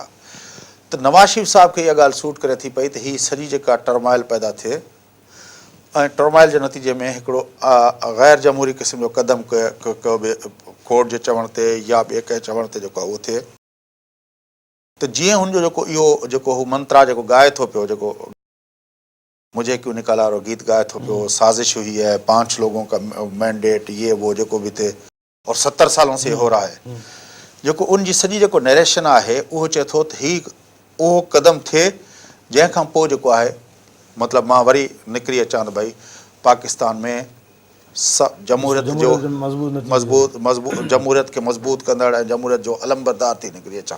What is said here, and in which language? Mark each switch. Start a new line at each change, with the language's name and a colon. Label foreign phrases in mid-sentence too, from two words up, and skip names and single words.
Sindhi: त नवाज़ शरीफ़ साहिब खे इहा ॻाल्हि सूट करे थी पई त हीअ सॼी जेका टर्माइल पैदा थिए ऐं टर्माइल जे नतीजे में हिकिड़ो ग़ैर जमहूरी क़िस्म जो क़दम कयो बि कोर्ट जे चवण ते या ॿिए कंहिं चवण ते जेको आहे उहो थिए, त जीअं हुनजो जेको इहो जेको हू मंत्रा जेको ॻाए थो पियो, जेको
Hindi: मुझे क्यों निकाला
Sindhi: और गीत गाए थो पियो,
Hindi: साजिश हुई है, 5 लोगों का मैंडेट, ये वो
Sindhi: जेको बि थिए,
Hindi: और 70 सालों से हो रहा है,
Sindhi: जेको उन जी सॼी जेको नरेशन आहे उहो चए थो त ही उहो क़दम थिए जंहिंखां पोइ जेको आहे मतिलबु मां वरी निकिरी अचां त भई पाकिस्तान में जमहूरियत जो मज़बूत जमहूरियत खे मज़बूत कंदड़ ऐं जमहूरियत जो अलमबरदार थी निकिरी अचां।